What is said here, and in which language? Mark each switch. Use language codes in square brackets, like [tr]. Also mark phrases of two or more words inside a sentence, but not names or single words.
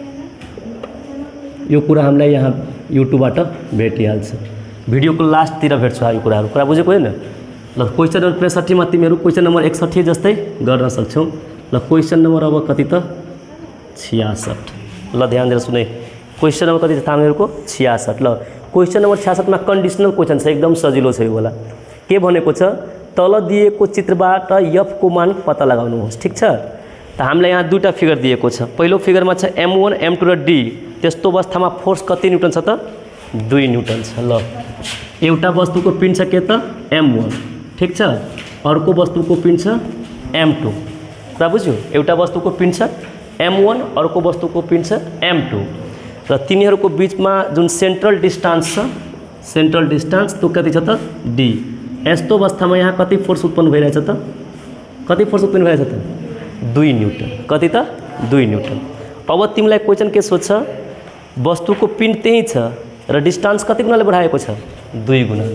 [ne] यो कुरा हामीलाई यहाँ युट्युबबाट भेटिहाल्छ, भिडियोको लास्टतिर भेट्छौँ यो कुराहरू। कुरा बुझेको होइन? ल [en] question number 65 [ne] मा तिमीहरू [en] question number 61 [ne] जस्तै गर्न सक्छौ। ल [en] question number [ne] अब कति त 66। ल ध्यान दिएर सुने, [en] question number [ne] कति छ हामीहरूको 66। ल [en] question number 66 [ne] में [en] conditional question [ne] छ, एकदम सजिलो छ यो वाला। के भनेको छ, तल दिएको चित्रबाट f को मान पत्ता लगाउनुहोस्। ठीक छ? त हामीलाई यहाँ दुईटा फिगर दिएको छ। पहिलो फिगरमा छ m1 m2 र d। त्यस्तो अवस्थामा फोर्स कति न्यूटन छ त 2 न्यूटन छ। ल एउटा वस्तुको पिण्ड छ के त m1, ठीक छ, अर्को वस्तुको पिण्ड छ m2। कुरा बुझ्यो? एउटा वस्तुको पिण्ड छ m1, अर्को वस्तुको पिण्ड छ m2 र तिनीहरूको बीचमा जुन [en] central distance [ne] छ, [en] central distance [ne] तो कति छ त d। यस्तो अवस्थामा यहाँ कति फोर्स उत्पन्न भइरहेछ त, कति फोर्स उत्पन्न भइरहेछ त 2 न्यूटन। कति त 2 न्यूटन। अब तिमीलाई क्वेश्चन के सोध्छ, वस्तुको पिण्ड त्यही छ र डिस्टेंस कति गुणाले बढाएको छ 2 गुणाले।